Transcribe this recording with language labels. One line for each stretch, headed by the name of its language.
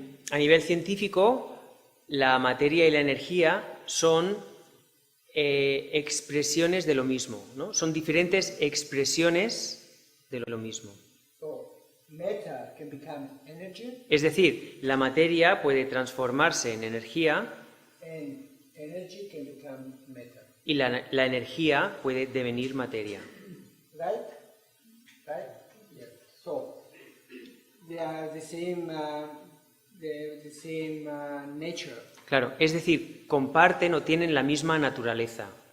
Spanish: A nivel científico, la materia y la energía son expresiones de lo mismo, ¿no? Son diferentes expresiones de lo mismo.
English: So matter can become energy,
Spanish: Es decir, la materia puede transformarse en energía
English: and energy can become matter.
Spanish: y la energía puede devenir materia.
English: Right? Right? Yes. So they are the same. The same nature.
Spanish: Claro, es decir, comparten o tienen la misma naturaleza.